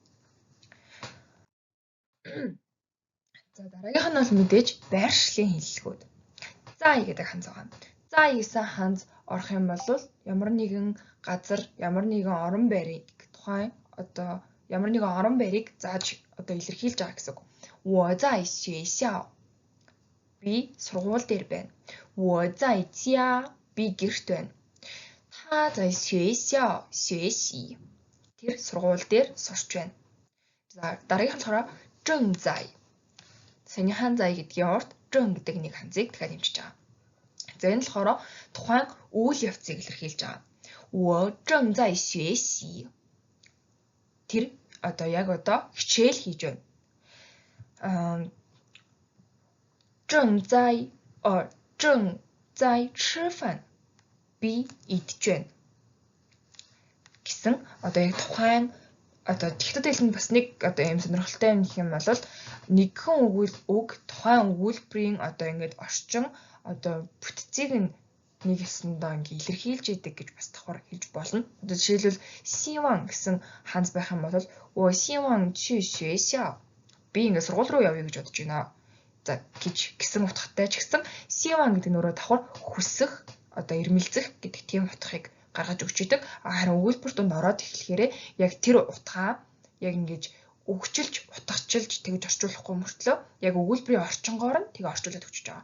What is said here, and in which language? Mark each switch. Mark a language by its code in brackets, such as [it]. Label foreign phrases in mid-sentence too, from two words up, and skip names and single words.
[mn] За дараагийнх нь бол мэдээж байршлын хэллэгүүд. За гэдэг ханз байгаа. За гэсэн ханз орох юм бол ямар нэгэн газар, ямар нэгэн орон байрыг ямар нэгэн орон байрыг зааж илэрхийлж байгаа гэсэн үг. [zh] 我在学校 [mn] би сургууль дээр байна. [zh] 我在家 [mn] би гэрт байна. [zh] 他在学校学习 [mn] тэр сургууль дээр сурч байна. За дараагийнх нь болохоор 正在 санийхан зай гэдгийн урд зэн гэдэг нэг ханзыг дахиад нэмчихэж байгаа. За энэ болохоор тухайн үйл явцыг илэрхийлж байгаа. [zh] 我正在学习 [mn] тэр хичээл хийж байна. [zh] 正在吃饭 [mn] би идэж байна гэсэн яг тухайн хятад хэлэнд бас нэг ийм сонирхолтой юм гэх юм бол нэгэн үг тухайн өгүүлбэрийн орчин бүтцийг нэг ясандаа илэрхийлж идэг гэж бас давхар хэлж болно. Жишээлбэл сиван гэсэн ханз байх юм бол [zh] 我希望去学校 [mn] би сургууль руу явъя гэж бодож байна. За гэсэн утгатай ч гэсэн сиван гэдэг нь өөрөө давхар хүсэх эрмэлзэх гэдэг тийм утгыг гаргаж өгч идэг. Харин өгүүлбэр донд ороод эхлэхээр яг тэр утгаа яг ингэж өгчилж, утгачилж тэгж орчуулахгүй мөртлөө яг өгүүлбэрийн орчингоор нь орчуулад өгч байгаа.